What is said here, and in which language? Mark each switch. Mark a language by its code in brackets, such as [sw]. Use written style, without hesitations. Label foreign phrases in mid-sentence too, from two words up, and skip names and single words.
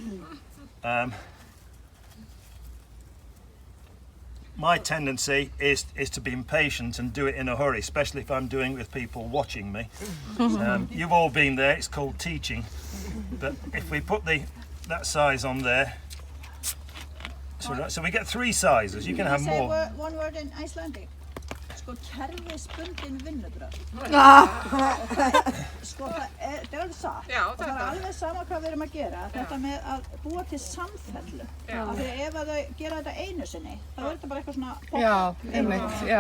[en] My tendency is to be impatient and do it in a hurry, especially if I'm doing it with people watching me. You've all been there, it's called teaching. But if we put that size on there, so we get 3 sizes, you can have more. Say one word in Icelandic. [is] Sko kerfisbundin vinnubrögð. Sko það er satt. Og það er alveg sama hvað við erum að gera. Þetta með að búa til samfellu. Af því ef að þau gera þetta einu sinni, þá er þetta bara eitthvað svona pop. Já, einmitt, já.